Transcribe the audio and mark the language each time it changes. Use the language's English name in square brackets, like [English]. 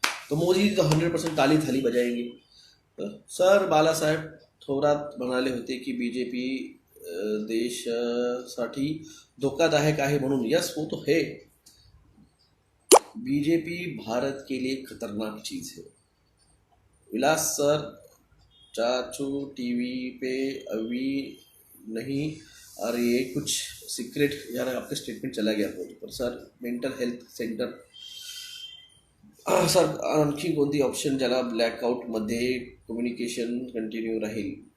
[Hindi] तो मोदी जी तो 100% ताली थाली बजाएंगे। [Marathi] तो सर बाळासाहेब थोरात म्हणाले होते की बीजेपी देशासाठी धोकादायक आहे म्हणून। [Hindi] यस, वो तो है। बीजेपी भारत के लिए खतरनाक चीज है। विलास सर, चाचू टीवी पे अभी नहीं आ रही है कुछ सिक्रेट, यार आपका स्टेटमेंट चला गया फोन पर। [Marathi] Sir mental health centre, sir आणखी कोणती ऑप्शन ज्याला ब्लॅकआउटमध्ये कम्युनिकेशन कंटिन्यू राहील।